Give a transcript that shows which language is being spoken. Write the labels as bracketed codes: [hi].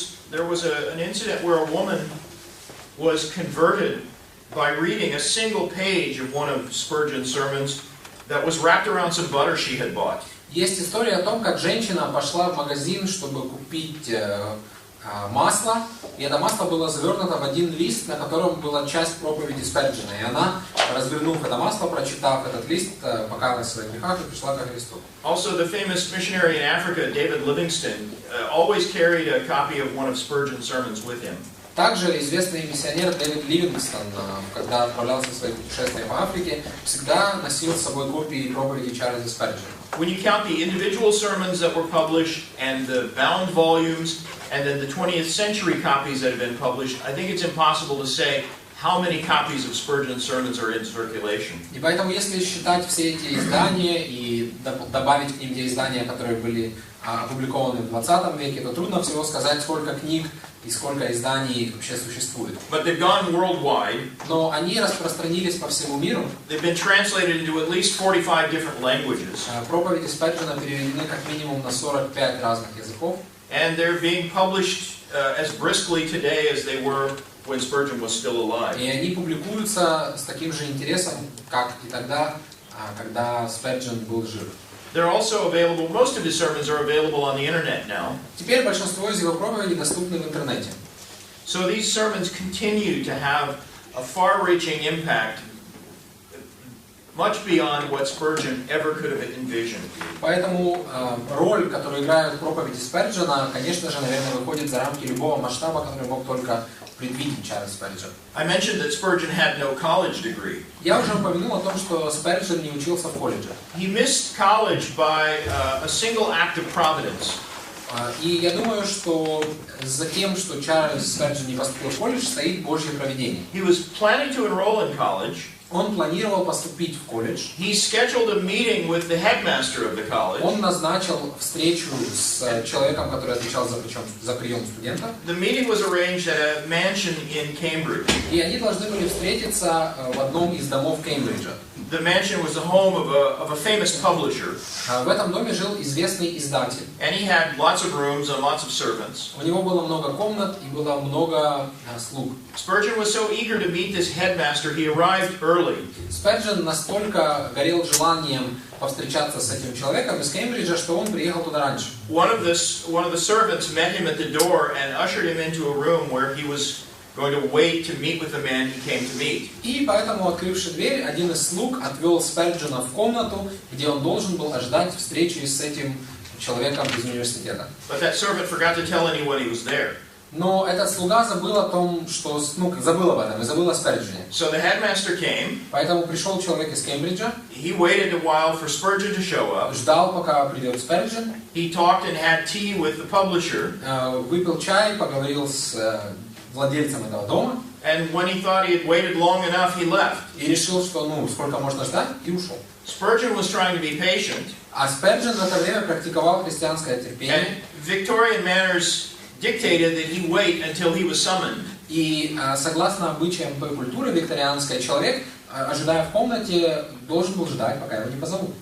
[en] There was an incident where a woman was converted by reading a single page of one of Spurgeon's sermons that was wrapped around some butter she had bought. [ru] Есть история о том, как женщина пошла в магазин, чтобы купить масло, и это масло было завернуто в один лист, на котором была часть проповеди Спurgeона. И она, развернув это масло, прочитав этот лист, покаялась в своих грехах и пришла ко Христу. [en] Also, the famous missionary in Africa, David Livingstone, always carried a copy of one of Spurgeon's sermons with him. [ru] Также известный миссионер Дэвид Ливингстон, когда отправлялся в свои путешествия по Африке, всегда носил с собой копии проповеди Чарльза Спurgeона. [en] When you count the individual sermons that were published and the bound volumes and then the 20th century copies that have been published, I think it's impossible to say how many copies of Spurgeon's sermons are in circulation. [ru] И поэтому, если считать все эти издания и добавить к ним те издания, которые были опубликованы в 20 веке, то трудно всего сказать, сколько книг и сколько изданий вообще существует. [en] But they've gone worldwide. [ru] Но они распространились по всему миру. [en] They've been translated into at least 45 different languages. [ru] Проповеди Спurgeона переведены как минимум на 45 разных языков. [en] And they're being published as briskly today as they were when Spurgeon was still alive. [ru] И они публикуются с таким же интересом, как и тогда, когда Спurgeon был жив. [en] They're also available, most of his sermons are available on the internet now. [ru] Теперь большинство из его проповедей доступны в интернете. [en] So these sermons continue to have a far-reaching impact, much beyond what Spurgeon ever could have envisioned. [ru] Поэтому роль, которую играют проповеди Спurgeона, конечно же, наверное, выходит за рамки любого масштаба, который мог только предвидеть Чарльз Спurgeon. [en] I mentioned that Spurgeon had no college degree. [ru] Я уже упомянул о том, что Спurgeon не учился в колледже. [en] He missed college by a single act of providence. [ru] И я думаю, что за тем, что Чарльз Спurgeon не поступил в колледж, стоит Божье провидение. [en] He was planning to enroll in college. [ru] Он планировал поступить в колледж. [en] He scheduled a meeting with the headmaster of the college. [ru] Он назначил встречу с человеком, который отвечал за прием студентов. [en] The meeting was arranged at a mansion in Cambridge. [ru] И они должны были встретиться в одном из домов Кембриджа. [en] The mansion was the home of a famous publisher. [ru] В этом доме жил известный издатель. [en] And he had lots of rooms and lots of servants. [ru] У него было много комнат и было много слуг. [en] Spurgeon was so eager to meet this headmaster, he arrived early. [ru] Спurgeon настолько горел желанием повстречаться с этим человеком из Кембриджа, что он приехал туда раньше. [en] One of the servants met him at the door and ushered him into a room where he was going to wait to meet with the man he came to meet. [ru] И поэтому, открывший дверь, один из слуг отвел Спurgeона в комнату, где он должен был ожидать встречи с этим человеком из университета. [en] But that servant forgot to tell anyone he was there. [ru] Но этот слуга забыл о том, что, забыл об этом и забыл о Спurgeоне. [en] So the headmaster came. [ru] Поэтому пришел человек из Кембриджа. [en] He waited a while for Spurgeon to show up. [ru] Ждал, пока придет Спurgeon. [en] He talked and had tea with the publisher. [ru] Выпил чай, поговорил с владельцем этого дома. [en] And when he thought he had waited long enough, he left. [ru] И решил, что сколько можно ждать, и ушел. [en] Spurgeon was trying to be patient. [ru] А Спurgeon в это время практиковал христианское терпение. [en] And Victorian manners dictated that he wait until he was summoned. [ru] И согласно обычаям той культуры викторианской, человек, ожидая в комнате, должен был ждать, пока его не позовут.